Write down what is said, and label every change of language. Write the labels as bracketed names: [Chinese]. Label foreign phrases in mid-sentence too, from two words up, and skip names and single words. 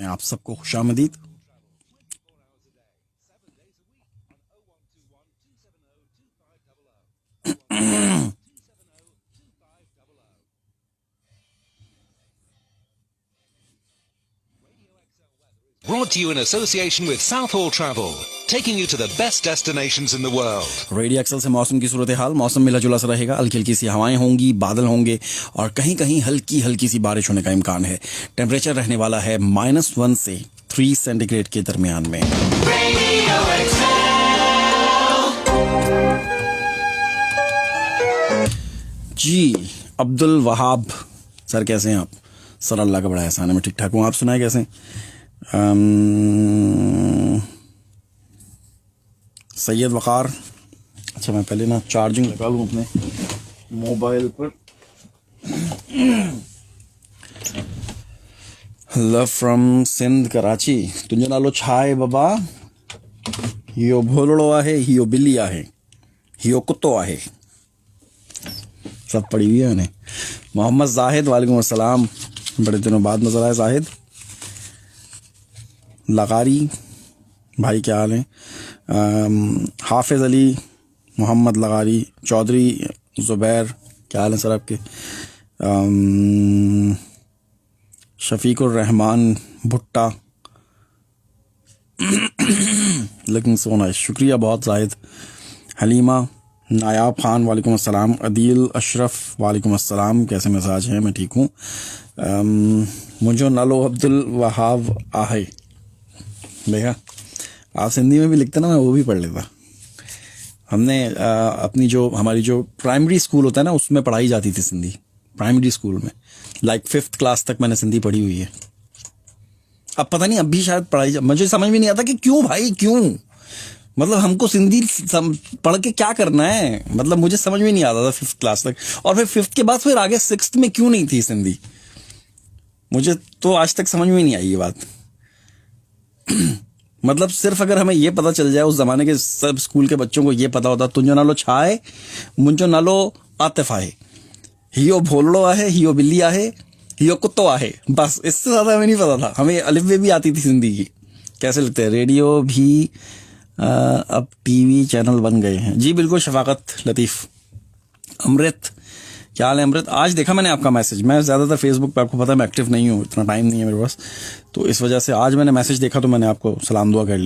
[Urdu] آپ سب کو خوش آمدید. [English] Brought to you in association with Southall Travel, taking you to the best destinations in the world. [Urdu] ریڈیو ایکسل سے موسم کی صورتحال۔ موسم ملا جلا سا رہے گا، ہلکی ہلکی سی ہوائیں ہوں گی، بادل ہوں گے اور کہیں کہیں ہلکی ہلکی سی بارش ہونے کا امکان ہے. ٹمپریچر رہنے والا ہے -1 سے 3 سینٹی گریڈ کے درمیان میں. جی عبدالوہاب سر، کیسے ہیں آپ? سر اللہ کا بڑا احسان ہے، میں ٹھیک ٹھاک ہوں. آپ سنائے کیسے؟ سید وقار. اچھا، میں پہلے نا چارجنگ لگا لوں اپنے موبائل پر. [English] love from Sindh Karachi. [Sindhi] तुझे नालो छा है बाबा? हियो भोलड़ो आहे, हियो बिल्ली आहे, हियो कुत्तो आहे। [Urdu] سب پڑی ہوئی ہے میں نے. मोहम्मद जाहिद, [Arabic] وعليكم السلام, [Urdu] بڑے دنوں بعد نظر آئے زاہد. لغاری بھائی کیا حال ہے? حافظ علی محمد لغاری چوہدری زبیر، کیا حال ہے سر آپ کے? شفیق الرحمن بھٹہ، لیکن سونا شکریہ بہت زاہد. [Arabic] हलीमा नायाब खान, وعليكم السلام. [Urdu] अदील अशरफ, [Arabic] وعليكم السلام, [Urdu] کیسے مزاج ہیں? میں ٹھیک ہوں. [Sindhi] मुझे नालो अब्दुल वहाब आहे। [Urdu] دیکھا، آپ ہندی میں بھی لکھتے نا، میں وہ بھی پڑھ لیتا. ہم نے اپنی جو ہماری جو [English] primary school [Urdu] ہوتا ہے نا، اس میں پڑھائی جاتی تھی سندھی. [English] primary school [Urdu] میں [English] like 5th class [Urdu] تک میں نے سندھی پڑھی ہوئی ہے. اب پتہ نہیں، اب بھی شاید پڑھائی، مجھے سمجھ میں نہیں آتا کہ کیوں بھائی، کیوں? مطلب ہم کو سندھی پڑھ کے کیا کرنا ہے? مطلب مجھے سمجھ میں نہیں آتا تھا [English] 5th class [Urdu] تک، اور پھر 5th کے بعد پھر آگے 6th میں کیوں نہیں تھی سندھی? مجھے تو آج تک سمجھ میں نہیں آئی یہ بات. مطلب صرف اگر ہمیں یہ پتہ چل جائے، اس زمانے کے سب سکول کے بچوں کو یہ پتہ ہوتا, [Sindhi] तुझो नालो छाए, मुझो नालो आतिफ आहे, हियो भोलड़ो आहे, हियो बिल्ली आहे, हियो कुत्तो आहे, [Urdu] بس. اس سے زیادہ ہمیں نہیں پتہ تھا۔ ہمیں الف بے بھی آتی تھی سندھی کی. کیسے لگتے ہیں? ریڈیو بھی اب [English] TV channel [Urdu] بن گئے ہیں. جی بالکل، شفاقت لطیف۔ امرت، کیا حال ہے امرت? آج دیکھا میں نے آپ کا میسج۔ میں زیادہ تر فیس بک پہ، آپ کو پتہ ہے میں ایکٹو نہیں ہوں، اتنا ٹائم نہیں ہے میرے پاس، تو اس وجہ سے آج میں نے میسج دیکھا تو میں نے آپ کو سلام دعا کر لی.